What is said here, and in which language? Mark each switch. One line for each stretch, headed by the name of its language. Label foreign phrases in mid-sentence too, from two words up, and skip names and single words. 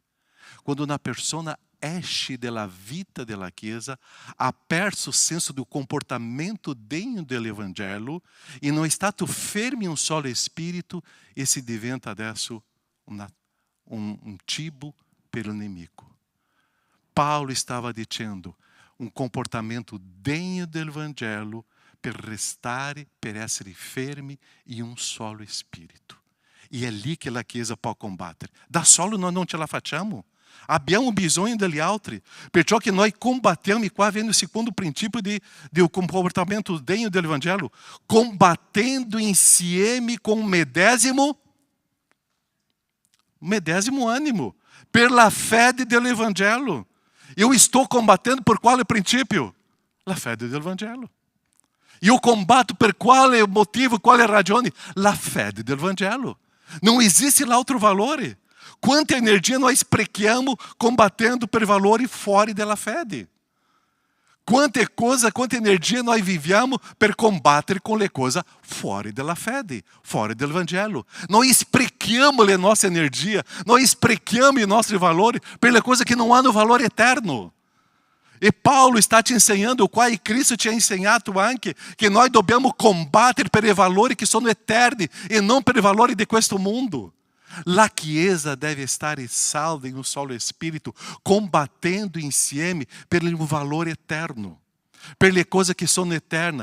Italian: Quando una persona esce dalla vita della Chiesa, ha perso il senso do comportamento degno dell'Evangelo e non è stato fermo in un solo spirito e si diventa adesso un cibo per il nemico. Paulo
Portuguese: estava dizendo um comportamento
Italian: degno
Portuguese: do Evangelho
Italian: per restare, per essere fermi in un solo spirito. E è lì che la Chiesa può combattere. Da solo noi non ce la facciamo. Abbiamo bisogno degli altri. Perciò che noi combattiamo, e qua
Portuguese: vem o segundo princípio do comportamento
Italian: degno
Portuguese: do Evangelho, combatendo
Italian: insieme com medesimo ânimo, per la fede
Portuguese: do Evangelho. Eu estou combatendo por qual princípio?
Italian: La fede
Portuguese: do Evangelho.
Italian: E
Portuguese: eu combato
Italian: per quale motivo, quale ragione? La fede
Portuguese: do Evangelho. Não existe lá outro valore.
Italian: Quanta energia nós sprechiamo combatendo per valori fuori della fede. Quanta energia nós viviamo per combattere con le cose fuori della fede, fuori del Vangelo. Noi sprechiamo la nostra energia, noi sprechiamo i nostri valori per le cose che non hanno valore eterno. E Paulo
Portuguese: está te ensinando, o qual
Italian: Cristo te ha insegnato anche, che noi dobbiamo combattere per i valori che sono eterni e non per i valori di questo mondo. La Chiesa deve stare salda in un solo spirito, combattendo insieme per un valore eterno, per le cose che sono eterne.